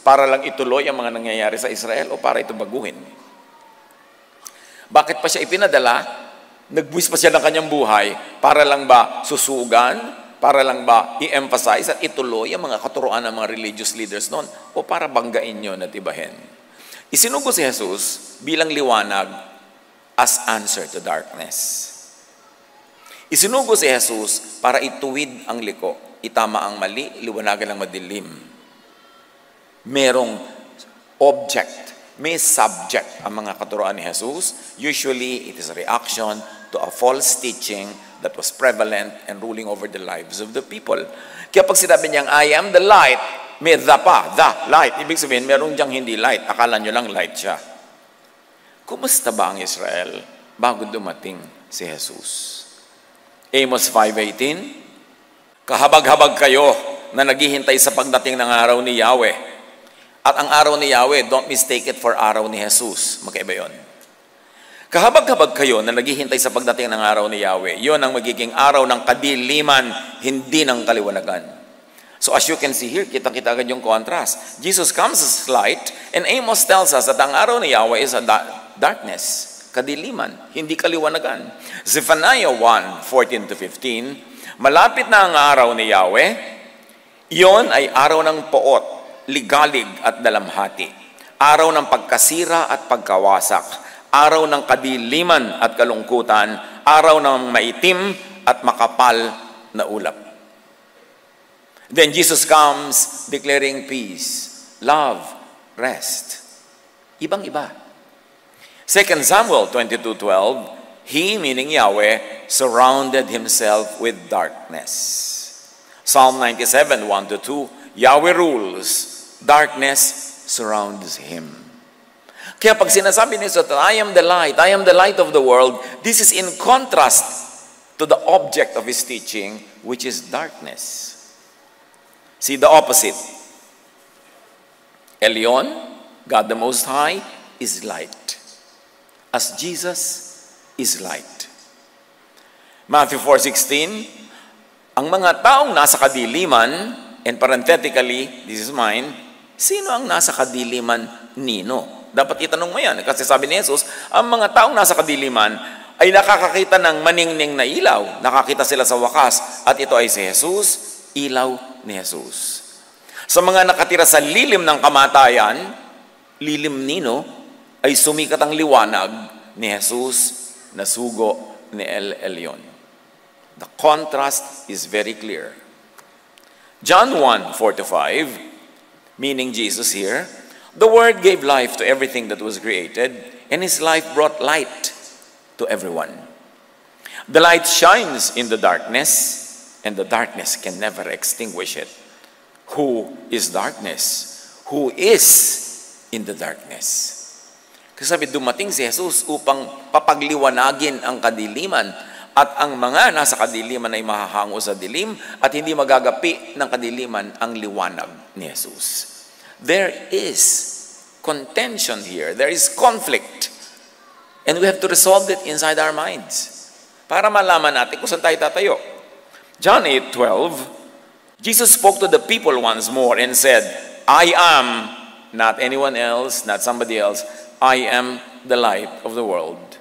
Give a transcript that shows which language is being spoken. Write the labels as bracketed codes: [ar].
[tl] Para lang ituloy ang mga nangyayari sa Israel o para ito baguhin? Bakit pa siya ipinadala? Nagbuwis pa siya ng kanyang buhay para lang ba susugan? Para lang ba i-emphasize at ituloy ang mga katuruan ng mga religious leaders noon? O para banggain yun at ibahin? Isinugo si Jesus bilang liwanag [en] as answer to darkness. [tl] Isinugo si Jesus para ituwid ang liko, itama ang mali, liwanagan ang madilim. Merong object, may subject ang mga katuruan ni Jesus. [en] Usually, it is a reaction to a false teaching that was prevalent and ruling over the lives of the people. [tl] Kaya pag sinabi niyang, [en] I am the light, [tl] may the pa, the light. Ibig sabihin, merong diyang hindi light. Akala niyo lang light siya. Kumusta ba ang Israel bago dumating si Jesus? Amos 5:18, kahabag-habag kayo na naghihintay sa pagdating ng araw ni Yahweh. At ang araw ni Yahweh, [en] don't mistake it for [tl] araw ni Jesus. Magkaiba yun. Kahabag-habag kayo na naghihintay sa pagdating ng araw ni Yahweh. Yun ang magiging araw ng kadiliman, hindi ng kaliwanagan. [en] So as you can see here, [tl] kita-kita agad yung [en] contrast. Jesus comes as light, and Amos tells us that [tl] ang araw ni Yahweh [en] is a darkness. [tl] Kadiliman, hindi kaliwanagan. Zephaniah 1:14-15, malapit na ang araw ni Yahweh, iyon ay araw ng poot, ligalig at dalamhati, araw ng pagkasira at pagkawasak, araw ng kadiliman at kalungkutan, araw ng maitim at makapal na ulap. [en] Then Jesus comes declaring peace, love, rest. [tl] Ibang-iba. [en] 2 Samuel 22:12, He, meaning Yahweh, surrounded Himself with darkness. Psalm 97:1-2, Yahweh rules, darkness surrounds Him. [tl] Kaya pag sinasabi ni Jesus, [en] I am the light of the world, this is in contrast to the object of His teaching, which is darkness. See the opposite. Elyon, God the Most High, is light. As Jesus is light. [tl] Matthew 4:16, ang mga taong nasa kadiliman, [en] and parenthetically, this is mine, [tl] sino ang nasa kadiliman nino? Dapat itanong mo yan. Kasi sabi ni Jesus, ang mga taong nasa kadiliman ay nakakakita ng maningning na ilaw. Nakakita sila sa wakas. At ito ay si Jesus, ilaw ni Jesus. Sa mga nakatira sa lilim ng kamatayan, lilim nino, ay sumikat ang liwanag ni Jesus na sugo ni El Elyon. [en] The contrast is very clear. John 1:4-5, meaning Jesus here, the Word gave life to everything that was created, and His life brought light to everyone. The light shines in the darkness, and the darkness can never extinguish it. Who is darkness? Who is in the darkness? [tl] Kasi sabi, dumating si Jesus upang papagliwanagin ang kadiliman. at ang mga nasa kadiliman ay mahahango sa dilim at hindi magagapi ng kadiliman ang liwanag ni Jesus. [en] There is contention here. There is conflict. And we have to resolve it inside our minds [tl] para malaman natin kung saan tayo tatayo. [en] John 8:12, Jesus spoke to the people once more and said, I am, not anyone else, not somebody else, I am the light of the world.